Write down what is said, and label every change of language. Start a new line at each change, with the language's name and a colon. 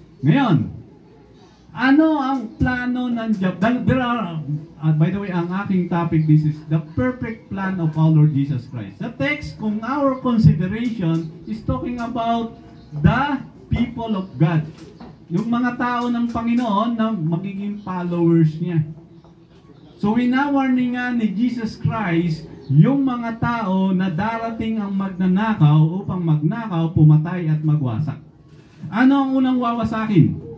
Filipino: Ngayon, ano ang plano ng diablo?
English: There are, by the way,
Filipino: ang aking topic,
English: this is the perfect plan of our Lord Jesus Christ. The text, kung our consideration, is talking about the people of God.
Filipino: Yung mga tao ng Panginoon na magiging followers niya. So, winawarning nga ni Jesus Christ yung mga tao na darating ang magnanakaw upang magnakaw, pumatay at magwasak. Ano ang unang wawasakin?